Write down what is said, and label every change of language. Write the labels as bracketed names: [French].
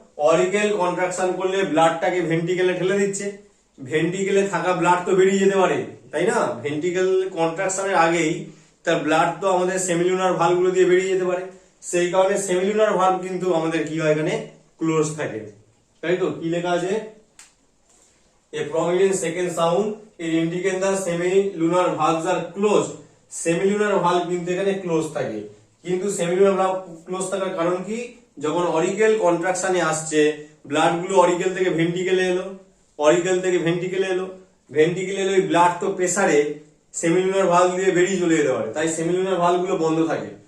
[Bangla] Oracle contraction করলে ব্লাডটাকে ভেন্ট্রিকেলে ঠেলে দিচ্ছে, ভেন্ট্রিকেলে থাকা ব্লাড তো বেরিয়ে যেতে পারে, তাই না? ভেন্ট্রিকেল কন্ট্রাকশনের আগেই তার ব্লাড তো আমাদের সেমিলুনার ভালভ গুলো দিয়ে বেরিয়ে যেতে পারে, সেই কারণে সেমিলুনার ভালভ কিন্তু আমাদের কি হয় এখানে ক্লোজ থাকে, তাই তো? কি লেখা আছে? [English] A prominent second sound is indicate the semilunar valves are closed. [Bangla] Semilunar valve কিন্তু এখানে ক্লোজ থাকে, কিন্তু সেমিলুনার ভালভ ক্লোজ থাকার কারণ কি? যখন অরিকেল কন্ট্রাকশনে আসছে ব্লাড গুলো অরিকেল থেকে ভেন্ট্রিকেলে এলো, অরিকেল থেকে ভেন্ট্রিকেলে এলো, ভেন্ট্রিকেলে এলো, ওই ব্লাড তো প্রেসারে সেমিলুনার ভালভ দিয়ে বেরিয়ে চলে যেতে পারে, তাই সেমিলুনার ভালভ গুলো বন্ধ থাকে।